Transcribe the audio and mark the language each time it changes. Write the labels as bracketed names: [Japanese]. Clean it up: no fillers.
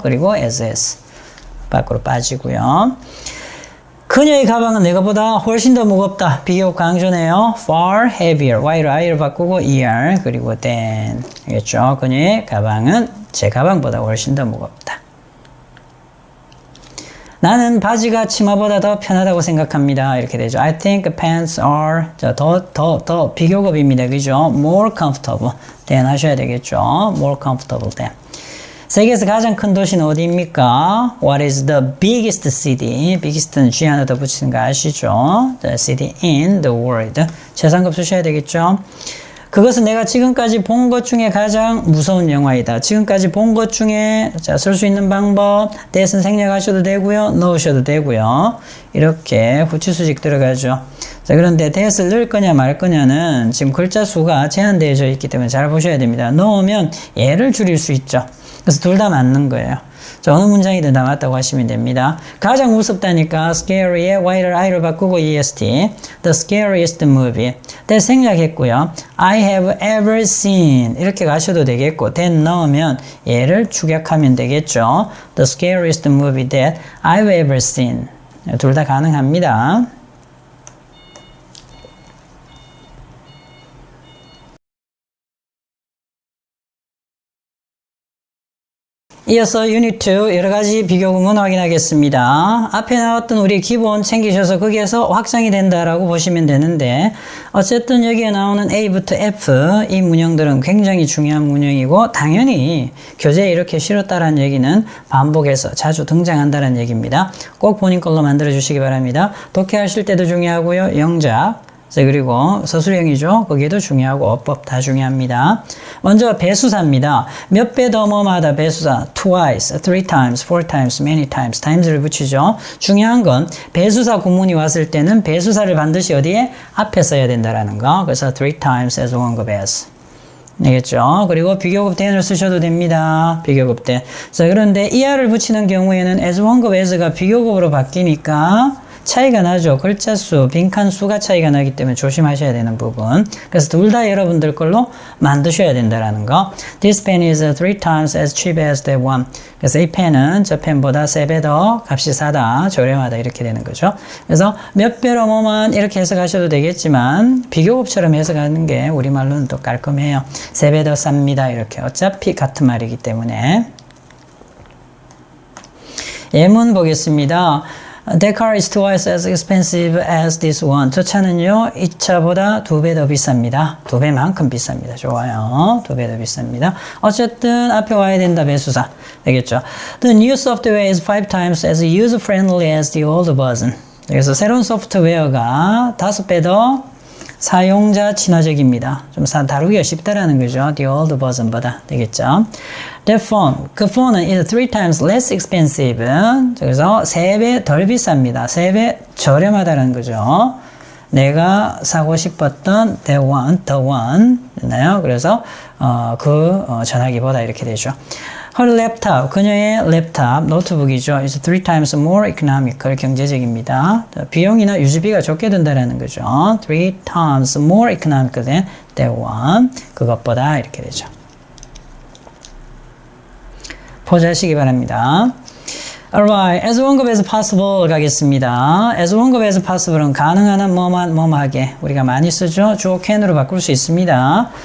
[Korean] 그리고 as 밖으로 빠지고요. 그녀의 가방은 내가보다 훨씬 더 무겁다. 비교급 강조네요. [English] far heavier. [Korean] y를 i를 바꾸고 er 그리고 than. 알겠죠? 그녀의 가방은 제 가방보다 훨씬 더 무겁다. 나는 바지가 치마보다 더 편하다고 생각합니다. 이렇게 되죠. [English] I think pants are [Korean] 더 비교급입니다. 그죠? [English] more comfortable than [Korean] 하셔야 되겠죠. [English] more comfortable than. [Korean] 세계에서 가장 큰 도시는 어디입니까? [English] What is the biggest city? [Korean] biggest는 G 하나 더 붙이는 거 아시죠? [English] The city in the world. [Korean] 최상급 쓰셔야 되겠죠? 그것은 내가 지금까지 본 것 중에 가장 무서운 영화이다. 지금까지 본 것 중에 쓸 수 있는 방법 that은 생략하셔도 되고요. 넣으셔도 되고요. 이렇게 후치수직 들어가죠. 자, 그런데 that을 넣을 거냐 말 거냐는 지금 글자 수가 제한되어져 있기 때문에 잘 보셔야 됩니다. 넣으면 얘를 줄일 수 있죠. 그래서 둘 다 맞는 거예요. 자, 어느 문장이든 다 맞다고 하시면 됩니다. 가장 무섭다니까 scary에 y를 i로 바꾸고 est [English] the scariest movie that [Korean] 생략했고요. [English] I have ever seen [Korean] 이렇게 가셔도 되겠고 that 넣으면 얘를 축약하면 되겠죠. [English] the scariest movie that I've ever seen [Korean] 둘 다 가능합니다. 이어서 유닛 2 여러가지 비교구문 확인하겠습니다. 앞에 나왔던 우리 기본 챙기셔서 거기에서 확장이 된다라고 보시면 되는데 어쨌든 여기에 나오는 A부터 F 이 문형들은 굉장히 중요한 문형이고 당연히 교재에 이렇게 실었다는 얘기는 반복해서 자주 등장한다는 얘기입니다. 꼭 본인 걸로 만들어 주시기 바랍니다. 독해하실 때도 중요하고요. 영작 자, 그리고 서술형이죠. 거기에도 중요하고 어법 다 중요합니다. 먼저 배수사입니다. 몇 배 더 뭐마다 배수사 twice, three times, four times, many times, times를 붙이죠. 중요한 건 배수사 구문이 왔을 때는 배수사를 반드시 어디에? 앞에 써야 된다라는 거. [English] 그래서 three times as 원급 as. [Korean] 알겠죠? 그리고 비교급 then을 쓰셔도 됩니다. 비교급 then. 자, 그런데 er를 붙이는 경우에는 as 원급 as가 비교급으로 바뀌니까 차이가 나죠. 글자 수, 빈칸 수가 차이가 나기 때문에 조심하셔야 되는 부분. 그래서 둘 다 여러분들 걸로 만드셔야 된다라는 거. [English] This pen is three times as cheap as that one. [Korean] 그래서 이 펜은 저 펜보다 3배 더 값이 싸다, 저렴하다 이렇게 되는 거죠. 그래서 몇 배로 뭐만 이렇게 해석하셔도 되겠지만 비교급처럼 해석하는 게 우리말로는 또 깔끔해요. 3배 더 쌉니다. 이렇게 어차피 같은 말이기 때문에. 예문 보겠습니다. [English] That car is twice as expensive as this one. [Korean] 저 차는요, 이 차보다 2배 더 비쌉니다. 2배만큼 비쌉니다. 좋아요. 2배 더 비쌉니다. 어쨌든 앞에 와야 된다, 배수사. 되겠죠? [English] The new software is 5 times as user-friendly as the old version. [Korean] 그래서 새로운 소프트웨어가 5배 더 사용자 친화적입니다. 좀 다루기가 쉽다라는 거죠. [English] The old version보다 되겠죠. The phone, 그 폰은 is 3 times less expensive. [Korean] 그래서 3배 덜 비쌉니다. 3배 저렴하다는 거죠. 내가 사고 싶었던 the one, 있나요? 그래서 전화기보다 이렇게 되죠. Her laptop, 그녀의 랩탑, 노트북이죠. [English] is 3 times more economical, 경제적입니다. [Korean] 비용이나 유지비가 적게 든다라는 거죠. [English] 3 times more economical than that one, [Korean] 그것보다 이렇게 되죠. 포즈하시기 바랍니다. [English] Alright, as long as possible [Korean] 가겠습니다. as long as possible은 가능한 한 뭐뭐하게 우리가 많이 쓰죠. 주어 can으로 바꿀 수 있습니다.